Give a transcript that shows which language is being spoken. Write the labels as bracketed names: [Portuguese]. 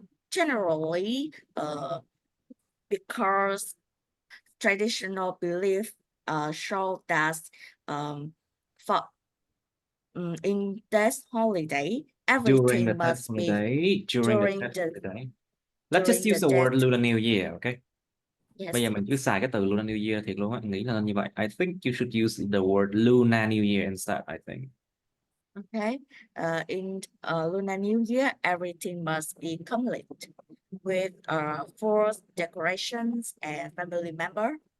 [English] Generally, because traditional belief show that for in this holiday, During the everything test must be holiday, during the test holiday. Let's just use the word Lunar New Year, okay? Yes. [Vietnamese] Bây giờ mình cứ xài cái từ Lunar New Year thiệt luôn á, nghĩ là như vậy. [English] I think you should use the word Lunar New Year instead, I think. Okay. In Lunar New Year, everything must be complete with full decorations and family member.